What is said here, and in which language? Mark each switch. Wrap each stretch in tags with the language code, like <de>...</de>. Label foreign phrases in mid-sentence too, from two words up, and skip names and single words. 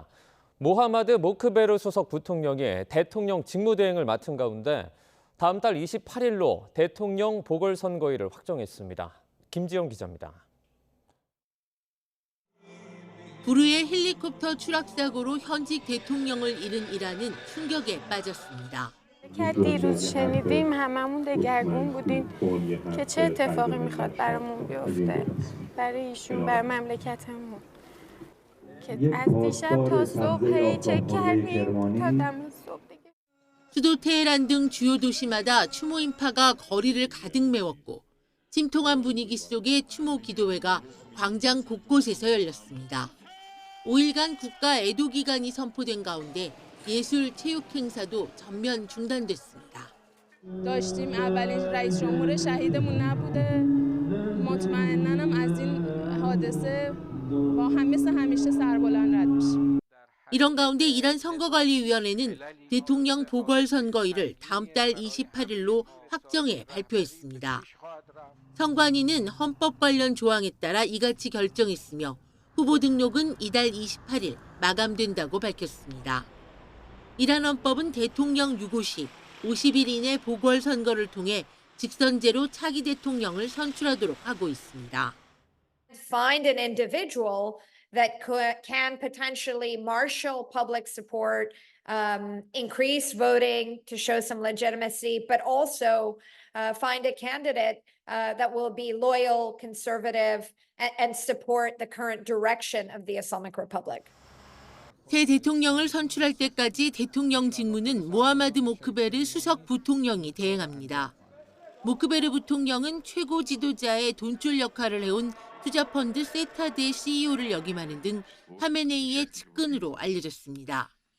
<ko>모하마드 모크베르 소속 부통령이 대통령 직무대행을 맡은 가운데 다음 달 28일로 대통령 보궐선거일을 확정했습니다. 김지영 기자입니다. 불의의 헬리콥터 추락 사고로 현직 대통령을 잃은 이란은 충격에 빠졌습니다.</ko> <fa>دیروز شنیدیم هممون دگرگون بودیم که چه اتفاقی میخواد برامون بیفته برای ایشون برای مملکتمون که از دیشب تا صبح چک کردیم تا دم صبح دیگه</fa> <ko>수도 테헤란 등 주요 도시마다 추모 인파가 거리를 가득 메웠고 침통한 분위기 속에 추모 기도회가 광장 곳곳에서 열렸습니다. 5일간 국가 애도 기간이 선포된 가운데 예술, 체육 행사도 전면 중단됐습니다.</ko> <fa>داشتیم اولین رئیس جمهور شهیدمون نبوده مطمئناً از این حادثه با هم مثل همیشه سربلند رد میشیم.</fa> <ko>이런 가운데 이란 선거관리위원회는 대통령 보궐선거일을 다음 달 28일로 확정해 발표했습니다. 선관위는 헌법 관련 조항에 따라 이같이 결정했으며 후보 등록은 이달 28일 마감된다고 밝혔습니다. 이란 헌법은 대통령 유고 시 50일 이내 보궐선거를 통해 직선제로 차기 대통령을 선출하도록 하고 있습니다.</ko> <en>Find an individual that can potentially marshal public support, increase voting to show some legitimacy, but also find a candidate that will be loyal, conservative, and support the current direction of the Islamic Republic.</en> <ko>새 대통령을 선출할 때까지 대통령 직무는 모하마드 모크베르 수석 부통령이 대행합니다. 모크베르 부통령은 최고 지도자의 돈줄 역할을 해온 투자펀드 세타드의 CEO를 역임하는 등 하메네이의 측근으로 알려졌습니다.</ko>